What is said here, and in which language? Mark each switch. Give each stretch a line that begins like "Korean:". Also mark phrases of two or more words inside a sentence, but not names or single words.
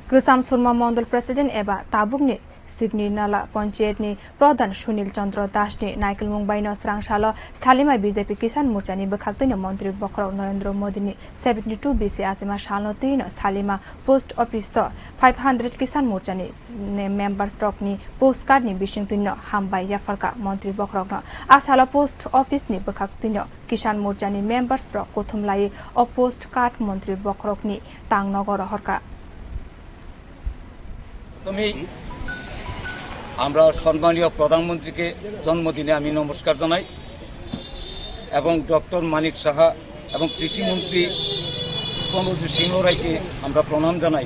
Kok Borok: Kwcham surma mondol president eba tabokni singinala panchayatni Pradhan Sunil Chandra dasni naikolmung baino swrang salo salema BJP kishan morchani bwkhak montri bokhorok Narendra Modi ni 72 bisi achaima salno salema
English: post office
Kok Borok: 500 kishan morchani
English: member stock
Kok Borok: ni postcard ni bising hambai yapharkha montri bokhorok asala
English: post office
Kok Borok: ni bwkhak kishan morchani
English: member stock
Kok Borok: khothomlaiwi o postcard montri bokhorok ni tangnogo horkha
Bangla: আমরা সম্মানীয় প্রধানমন্ত্রীকে জন্মদিনে আমি নমস্কার জানাই এবং ডক্টর মানিক সাহা এবং কৃষিমন্ত্রী প্রণব সিংহ রায়কে আমরা প্রণাম জানাই।